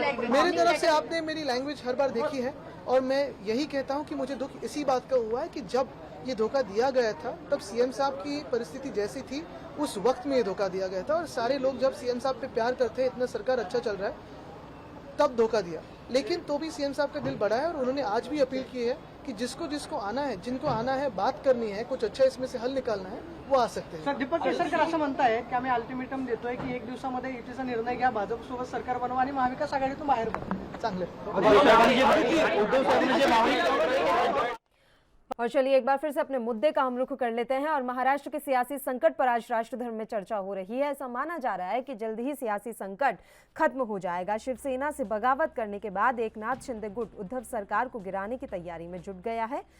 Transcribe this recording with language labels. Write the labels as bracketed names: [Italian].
[Hindi] मेरी तरफ से आपने मेरी लैंग्वेज हर बार देखी है और मैं यही कहता हूं कि मुझे दुख इसी बात का हुआ है कि जब ये धोखा दिया गया था तब सीएम साहब की परिस्थिति जैसी थी उस वक्त में ये धोखा दिया गया था और सारे लोग जब सीएम साहब पे प्यार करते हैं, इतना सरकार अच्छा चल रहा है, तब धोखा दिया। लेकिन तो भी सीएम साहब का दिल बड़ा है और उन्होंने आज भी अपील की है कि जिसको आना है, जिनको आना है, बात करनी है, कुछ अच्छा इसमें से हल निकालना है, वो आ सकते हैं। [Marathi] सर, दीपक केसरकर असं म्हणताय की आम्ही अल्टिमेटम देतोय की 1 दिवसामध्ये युतीचा निर्णय घ्या, भाजप सोबत सरकार बनवा आणि महाविकास आघाडीतून बाहेर पडा। चांगलं। [Hindi] और चलिए एक बार फिर से अपने मुद्दे का हम रुख कर लेते हैं और महाराष्ट्र के सियासी संकट पर आज राष्ट्रधर्म में चर्चा हो रही है। ऐसा माना जा रहा है कि जल्द ही सियासी संकट खत्म हो जाएगा। शिवसेना से बगावत करने के बाद एकनाथ शिंदे गुट उद्धव सरकार को गिराने की तैयारी में जुट गया है।